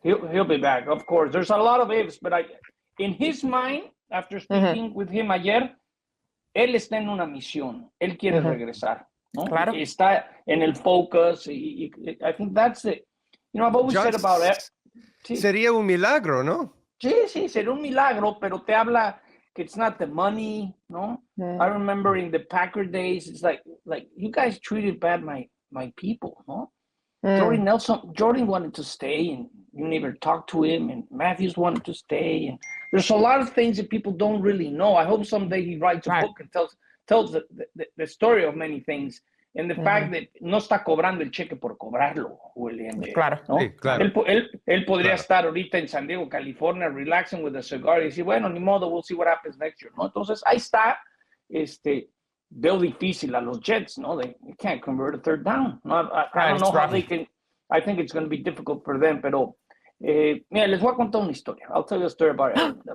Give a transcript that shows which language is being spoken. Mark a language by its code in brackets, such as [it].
[en] He'll be back, of course. There's a lot of ifs, but in his mind, after speaking with him [es] ayer, él está en una misión. Él quiere regresar. ¿No? Claro. Está en el focus. [en] I think that's it. You know, I've always said about it. [es] Sí. Sería un milagro, ¿no? Sí, sería un milagro, pero te habla que [en] it's not the money, [es] ¿no? [en] I remember in the Packer days, it's like you guys treated bad my people, ¿no? Jordan wanted to stay, and you never talked to him, and Matthews wanted to stay, and there's a lot of things that people don't really know. I hope someday he writes a book and tells the story of many things, and the fact that [es] no está cobrando el cheque por cobrarlo, [en] William. [es] Claro. ¿No? Sí, claro. Él podría estar ahorita en San Diego, California, [en] relaxing with a cigar [es] y decir, bueno, ni modo, [en] we'll see what happens next year, [es] ¿no? Entonces, ahí está, veo difícil a los Jets, ¿no? [en] They can't convert a third down. No, I don't know how they can. I think it's going to be difficult for them, [es] pero mira, les voy a contar una historia. [en] I'll tell you a story about it.